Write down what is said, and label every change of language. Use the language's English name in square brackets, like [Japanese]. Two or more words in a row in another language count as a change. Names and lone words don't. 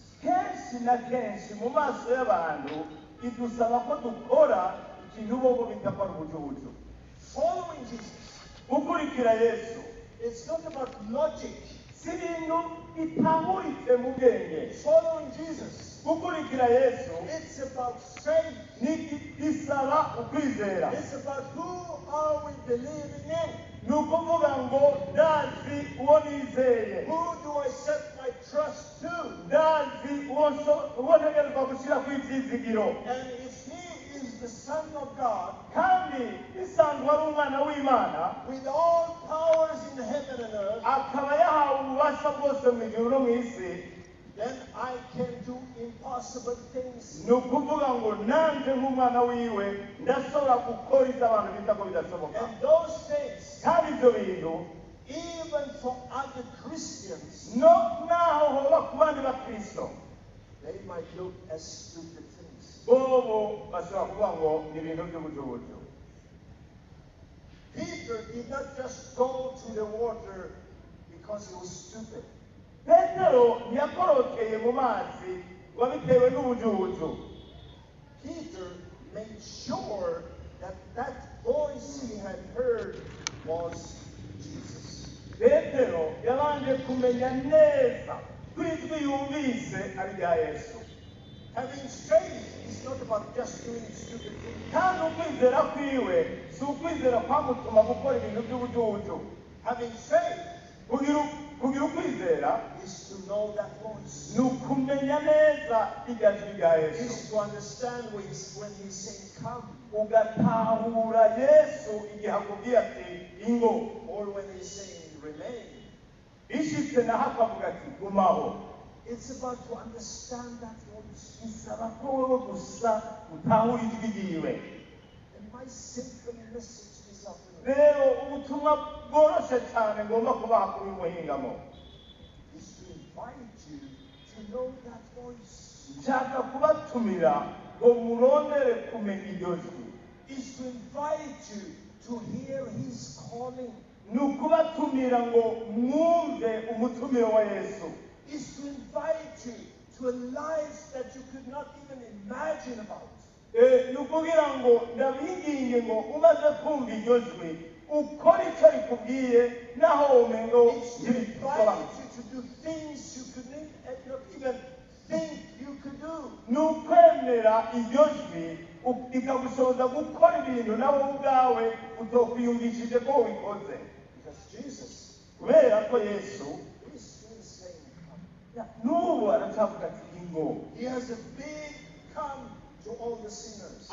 [Rundi] kenshi na kenshi mu maso y'abantu idusaba ko dukora ikintu bobo bita ko ari ubucucu. [English] Following Jesus, [Rundi] Gukurikira Yesu [English] it's not about logic. [Rundi] si ibintu bitahuritse mu bwenge. [English] Following Jesus, [Rundi] Gukurikira Yesu [English] it's about faith. [Rundi] bisaba ukwizera. [English] It's about who are we believing in? [Rundi] Ni ukuvuga ngo ndazi uwo nizeye, [English] Who do I set my trust to? [Rundi] ndazi uwo ntegerezwa gushyira ku ibyizigiro. [English] And if he is the Son of God, [Rundi] Kandi bisanzwe ari umwana w'Imana, [English] with all powers in heaven and earth, [Rundi] akaba yahawe ububasha bwose mu ijuru no mu isi, [English] then I can do impossible things. [Rundi] ni ukuvuga ngo nanjye nk'umwana wiwe ndashobora gukora ibyo abantu bita ko bidashoboka. [English] And those things, [Rundi] Kandi ibyo bintu [English] even for other Christians, [Rundi] naho hoba ku bandi bakristo, [English] they might look as stupid things. [Rundi] bobo bashobora kuvuga ngo ni ibintu by'ubujubuju. [English] Peter did not just go to the water because he was stupid. [Rundi] Petero ntiyakorokeye mu mazi wabitewe n'ubujubuju. [English] Peter made sure that that voice he had heard was Jesus. [Rundi] Petero yabanje kumenya neza ko ijwi yumvise ari rya Yesu. [English] Having faith is not about just doing stupid things. [Rundi] Kandi ukwizera kwiwe si ukwizera kwamutuma gukora ibintu by'ubujubuju. [English] Having faith [Rundi] Kugira ukwizera [English] is to know that voice. [Rundi] ni ukumenya neza irya jwi rya Yesu, [English] Is to understand when he's saying come, [Rundi] ugatahura Yesu igihe akubwiye ati ingo, [English] or when he's saying remain. [Rundi] ishitse naho akavuga ati gumaho. [English] It's about to understand that voice. [Rundi] Bisaba ko wowe gusa utahura ijwi ryiwe. [English] And my simple message this afternoon [Rundi] Rero ubutumwa bworoshye cyane ngomba kubaha kuri uyu muhingamo, [English] is to invite you to know that voice. [Rundi] nshaka kubatumira ngo murondere kumenya iryo jwi. [English] Is to invite you to hear his calling. [Rundi] Ni ukubatumira ngo mwumve umutumiro wa Yesu. [English] Is to invite you to a life that you could not even imagine about. [Rundi] Ni ukugira ngo ndabinginge ngo umaze kumva iryo jwi ukora icyo rikubwiye naho umengo [English] It's to invite [Rundi] ntibigusobanutse. [English] you to do things you could not even think you could do. [Rundi] Ni ukwemera iryo jwi rikagushoboza gukora ibintu nawe ubwawe utokwiyumvishije ko ubikoze. [English] Because Jesus [Rundi] Kubera ko Yesu [English] is still saying come. [Rundi] n'ubu aracyavuga ati ingo, [English] He has a big come to all the sinners.